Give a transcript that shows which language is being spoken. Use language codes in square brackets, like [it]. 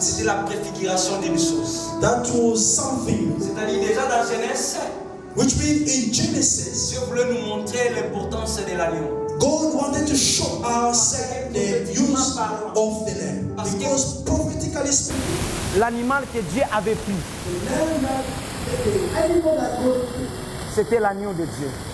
[fr] c'était la préfiguration d'une chose. [en] was something [fr] C'est-à-dire déjà dans Genèse, [en] which means in Genesis, [fr] Dieu voulait nous montrer l'importance de l'agneau. [en] God wanted to show us the use of the lamb. Because prophetically speaking, [fr] L'animal que Dieu avait pris, c'était l'agneau de Dieu.